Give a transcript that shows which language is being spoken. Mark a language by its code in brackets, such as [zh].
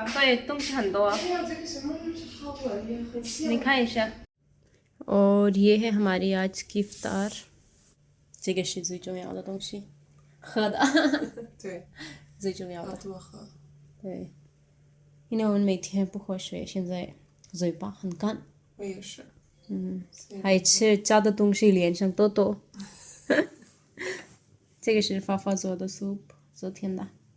[zh] 对，东西很多啊，你看一下。 [hi] और ये है हमारी आज की इफ्तार， [zh] 这个是最重要的东西，喝的，对，最重要的。要多喝。对，因为我们每天不喝水，现在嘴巴很干。我也是。还吃炸的东西，脸上痘痘。这个是发发做的 soup， 昨天的。